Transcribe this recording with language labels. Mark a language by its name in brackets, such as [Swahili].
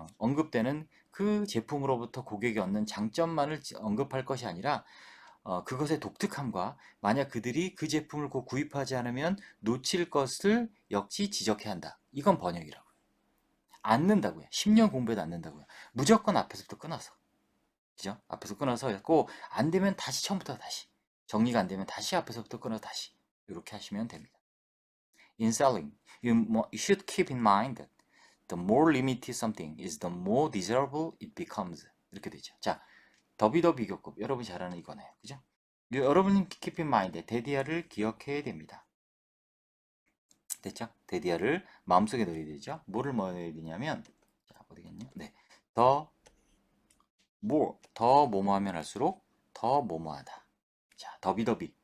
[Korean] 언급되는 그 제품으로부터 고객이 얻는 장점만을 언급할 것이 아니라 그것의 독특함과 만약 그들이 그 제품을 곧 구입하지 않으면 놓칠 것을 역시 지적해야 한다. 이건 번역이라고요. 않는다고요. 10년 공부해도 않는다고요. 무조건 앞에서부터 끊어서. 그죠? 앞에서 끊어서 했고 안 되면 다시 처음부터 다시. 정리가 안 되면 다시 앞에서부터 끊어 다시. 이렇게 하시면 됩니다. [English] In selling, you should keep in mind that the more limited something is, the more desirable it becomes. [Korean] 이렇게 되죠. 자, 더비더 비교급. 여러분이 잘 아는 이거네요. 그죠? 여러분이 [English] keep in mind, [Korean] 데디아를 기억해야 됩니다. 됐죠? 데디아를 마음속에 넣어야 되죠? 뭐를 넣어야 되냐면, 자, 어디겠냐? 네. 더 뭐뭐 하면 할수록 더 뭐뭐하다. 자, 더비더비.